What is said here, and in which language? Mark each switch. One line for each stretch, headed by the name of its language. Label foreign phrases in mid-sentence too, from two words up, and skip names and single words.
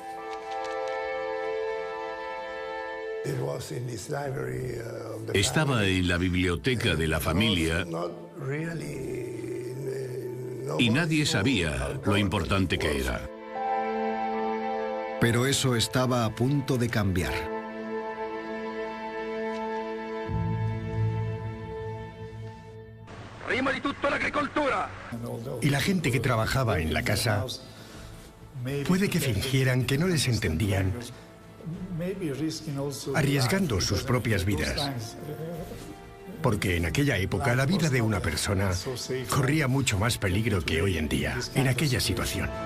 Spanish: Estaba en la biblioteca de la familia y nadie sabía lo importante que era. Pero eso estaba a punto de cambiar.
Italian: Prima di tutto l'agricoltura.
Spanish: Y la gente que trabajaba en la casa puede que fingieran que no les entendían, arriesgando sus propias vidas. Porque en aquella época la vida de una persona corría mucho más peligro que hoy en día, en aquella situación.